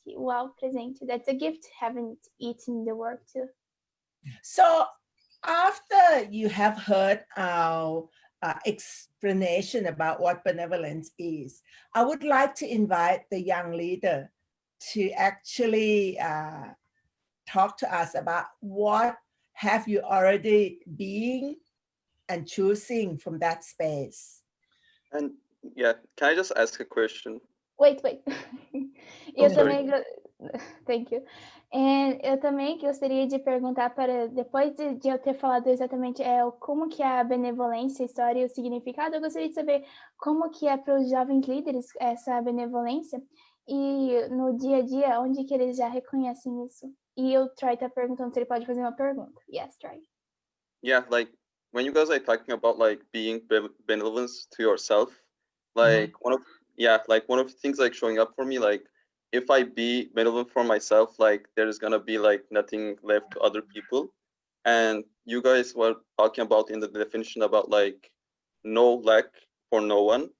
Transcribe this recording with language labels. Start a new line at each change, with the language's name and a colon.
Portuguese: Uau, presente.
English: That's a gift, having it in the work too. So after you have heard our explanation about what benevolence is, I would like to invite the young leader to actually talk to us about what have you already been and choosing from that space. And yeah, can I just ask a question? Wait.
Portuguese: Eu
English: sorry.
Portuguese: também...
English: Thank you.
Portuguese: Eu também gostaria de perguntar para, depois de eu ter falado exatamente como que é a benevolência, a história e o significado, eu gostaria de saber como que é para os jovens líderes essa benevolência e no dia a dia, onde que eles já reconhecem isso. E o Troy está perguntando se ele pode fazer uma pergunta.
English: Yes, Troy. Yeah, like when you guys are talking about like being benevolent to yourself, like one of the things like showing up for me, like if I be benevolent for myself, like there's gonna be like nothing left to other people. And you guys were talking about in the definition about like no lack for no one.